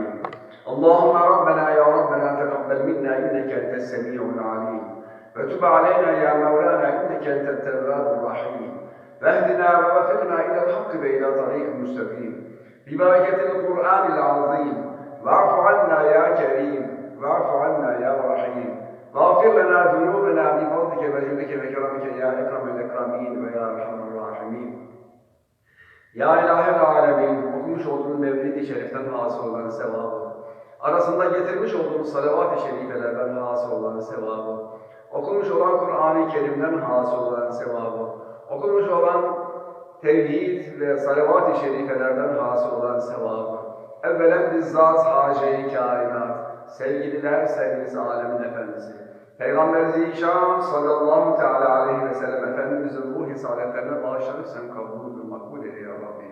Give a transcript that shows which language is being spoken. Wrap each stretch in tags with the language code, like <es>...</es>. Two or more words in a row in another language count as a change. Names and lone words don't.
<ar>اللهم ربنا يا ربنا تقبل منا إنك أنت السميع العليم وتب علينا يا مولانا إنك أنت التواب الرحيم واهدنا ووفقنا إلى الحق وإلى طريق مستقيم ببركة القرآن العظيم. واعف عنا يا كريم واعف عنا يا رحيم واغفر لنا ذنوبنا بفضلك وجودك وكرمك يا أكرم الأكرمين ويا أرحم الراحمين.</ar> <tr>Ya İlahi Alemin, okumuş olduğun Mevlid-i Şerif'ten hasıl olan sevabı, arasında getirmiş olduğumuz salavat-ı şerifelerden hasıl olan sevabı, okunmuş olan Kur'an-ı Kerim'den hasıl olan sevabı, okunmuş olan tevhid ve salavat-ı şerifelerden hasıl olan sevabı, evvelen bizzat Hâce-i Kainat, sevgililer sevgilisi alemin efendisi, Peygamber Zişan</tr> <ar>صلى الله تعالى عليه وسلم</ar> <tr>Efendimizin ruh-i saadetlerine bağışlanıp sen kabul ve makbul eyle</tr> <ar>يا ربي.</ar>